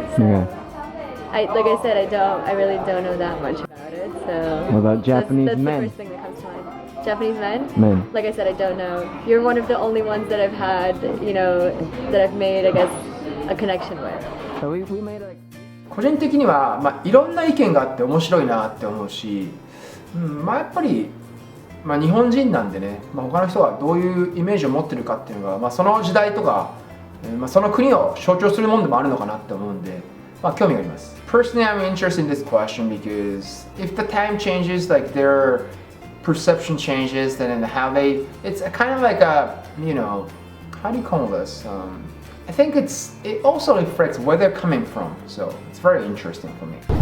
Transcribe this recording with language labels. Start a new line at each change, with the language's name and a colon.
English: So Yeah. like I said, I really don't know that much about it. So What about Japanese that's men? the first thing that comes to mind. Japanese men? Men. Like I said, I don't know. You're one of the only ones that I've had, that I've made, I guess, a connection with. So we made like.
Japanese: 個人的には、いろんな意見があって面白いなって思うし、やっぱり、日本人なんでね、他の人がどういうイメージを持ってるかっていうのが、その時代とか、その国を象徴するものでもあるのかなって思うんで、興味があります。
English: Personally, I'm interested in this question because if the time changes, like their perception changes, then how it's kind of like a, how do you call this? I think it also reflects where they're coming from, so it's very interesting for me.